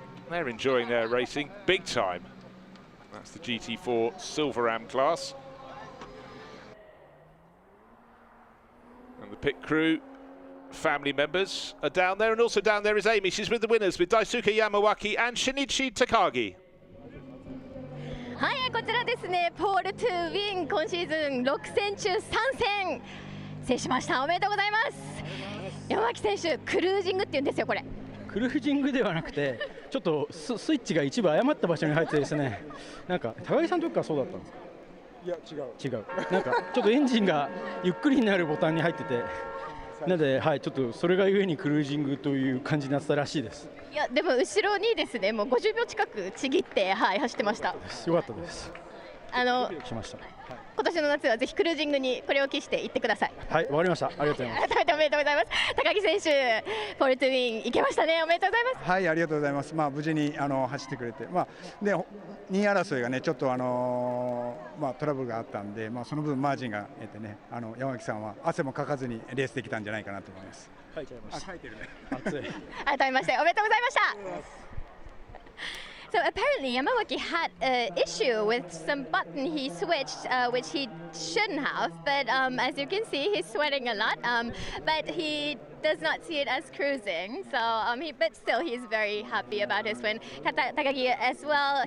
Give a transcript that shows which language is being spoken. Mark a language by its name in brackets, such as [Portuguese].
[English] They're enjoying their racing big time. That's the GT4 Silver Am class. And the pit crew, family members are down there, and also down there is Amy. She's with the winners, with Daisuke Yamawaki and Shinichi Takagi. [Japanese] はい、こちらですね、ポールトゥウィン、今シーズン6戦中3戦制しました。おめでとうございます。山脇選手、クルージングって言うんですよ、これ。クルージングではなくて、ちょっとスイッチが一部誤った場所に入ってですね、なんか高木さんの時からそうだったんです。いや違う。なんかちょっとエンジンがゆっくりになるボタンに入ってて、なのではい、ちょっとそれがゆえにクルージングという感じになってたらしいです。いやでも後ろにですね、もう50秒近くちぎって、はい、走ってました。よかったです。しました。今年の夏はぜひクルージングにこれを期して行ってください。はい、わかりました。ありがとうございます。改めておめでとうございます。高木選手、ポールトゥウィン行けましたね。おめでとうございます。はい、ありがとうございます。まあ無事に走ってくれて、まあで2位争いがねちょっとまあトラブルがあったんで、まあその分マージンが得てね、山脇さんは汗もかかずにレースできたんじゃないかなと思います。書いちゃいました。書いてるね。熱い。改めましておめでとうございました。 [English] So apparently Yamawaki had an issue with some button he switched, which he shouldn't have. But as you can see, he's sweating a lot. But he does not see it as cruising. So, but still, he's very happy about his win. Takagi as well.